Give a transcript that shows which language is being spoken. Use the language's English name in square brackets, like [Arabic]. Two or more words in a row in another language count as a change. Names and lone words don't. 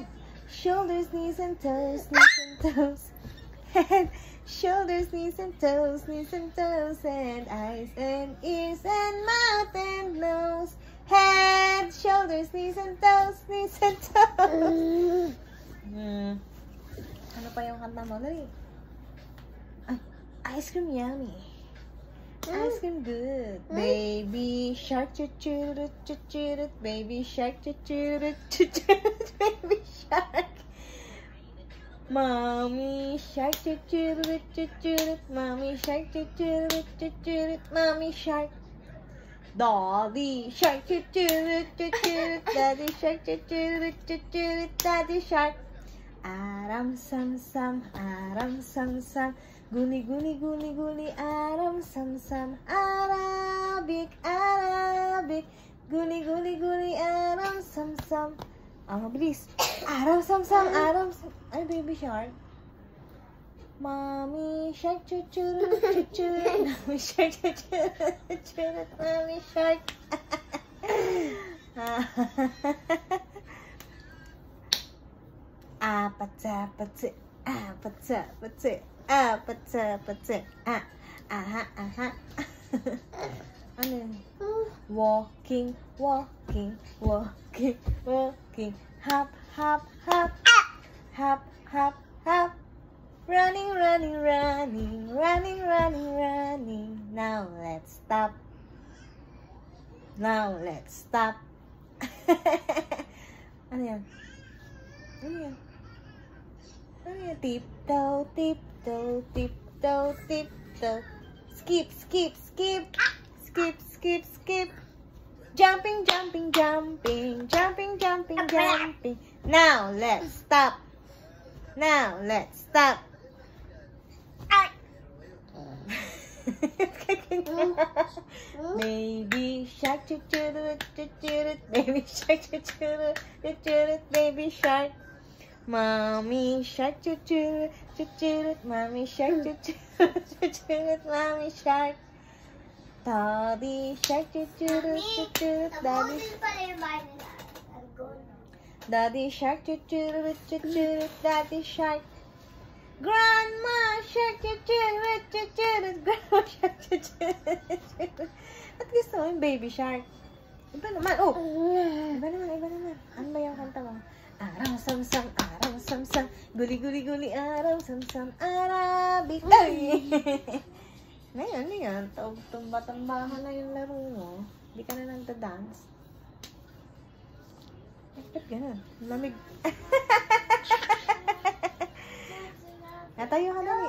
[English] Shoulders, knees and toes, knees and toes. Head. Shoulders, knees and toes, and eyes and ears and mouth and nose. Head, shoulders, knees and toes, knees and toes. [Filipino] Ano pa yung kanta mo? Dali. [English] Ice cream yummy. Ice cream good. Baby shark, choo-choo-rut, choo-choo-rut. Baby shark, choo-choo-rut, choo-choo-rut. Baby shark. Mommy shark, choo-choo-rut, choo-choo-rut. Mommy shark, choo-choo-rut, choo-choo-rut. Mommy shark. Daddy shark, choo-choo-rut, choo-choo-rut. Daddy shark, choo-choo-rut, choo-choo-rut. Daddy shark. Aram sam sam, aram sam sam. Guli guli guli guli, aram sam sam. Arabic, Arabic. Guli guli guli, aram sam sam. Mabilis. Aram sam sam, aram sam. Ay, baby shark. Mommy shark, choo-choo, choo-choo. Mommy shark, choo-choo, choo-choo. Mommy shark. Apatsa-patsa, apatsa-patsa, apatsa-patsa, aha, aha. [Filipino] Ano yun? [English] Walking, walking, walking, walking. Hop, hop, hop. Hop, hop, hop. Running, running, running, running, running, running. Now let's stop. Now let's stop. [Filipino] Ano yan? Ano yan? Ano yan? [English] Tiptoe, tiptoe, tiptoe, tiptoe. Skip, skip, skip. Skip, skip, skip. Jumping, jumping, jumping. Jumping, jumping, jumping. Now let's stop. Now let's stop. Baby shark, choo-choo-rut, choo-choo-rut. Baby shark, choo-choo-rut, choo-choo-rut. Baby shark. Mommy shark, choo-choo-rut, choo-choo-rut. Mommy shark, choo-choo-rut, choo-choo-rut. Mommy shark. Daddy shark, choo-choo-rut, choo-choo-rut. Daddy shark, choo-choo-rut, choo-choo-rut. Daddy shark. Grandma shark, choo-choo-rut, choo-choo-rut. Grandma shark, choo-choo-rut, choo-choo-rut. [Filipino] At gusto mo yung baby shark? Iba naman. Oh! Iba naman, iba naman. Ano ba yung kanta mo? Aram sam-sam, aram sam-sam. Guli-guli-guli, aram sam-sam. [English] Arabic. Ay! [Filipino] Ngayon, ngayon. Tumba-tambahan na yung laro mo. Hindi ka na nagda-dance. Ba't gano'n? Lamig. Natayo ka dali.